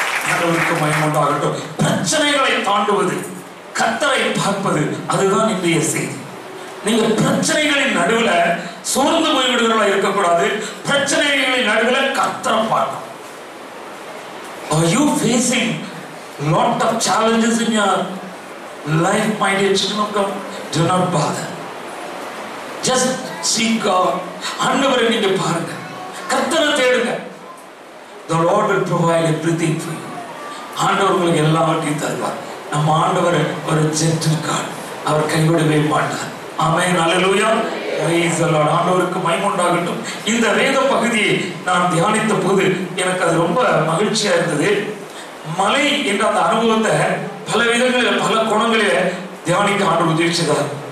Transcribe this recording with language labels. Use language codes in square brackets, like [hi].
[ta] ஆண்டவருக்கு மகிமை உண்டாகட்டும். பிரச்சனைகளை தாண்டுவது, கர்த்தரை பார்ப்பது, அதுதான் இன்றைய செய்தி. நீங்க பிரச்சனைகளின் நடுவுல சோர்ந்து போய்விடுகிறவர்களா இருக்கக்கூடாது. பிரச்சனைகளின் நடுவுல கர்த்தரை பார்க்கணும். [en] Are you facing lot of challenges in your life, my dear children of God? Do not bother. Just seek God. [ta] ஆண்டவரை நீங்க பாருங்க, கர்த்தரை தேடுங்க. [en] The Lord will provide everything for you. [ta] ஆண்டவர் உங்களுக்கு எல்லாவற்றையும் தருவார். நம்ம ஆண்டவர் ஒரு ஜென்டில் காட், அவர் கைவிடவே மாட்டார். ஆமென், ஹல்லேலூயா. [en] Praise the Lord. [ta] ஆண்டவருக்கு மகிமை உண்டாகட்டும். இந்த வேத பகுதியை நான் தியானித்த போது எனக்கு அது ரொம்ப மகிழ்ச்சியா இருந்தது. மலை என்ற அந்த அனுபவத்தை பல விதங்களில் பல கோணங்களில் தியானிக்க ஆண்டவர் உதவி செய்தார்.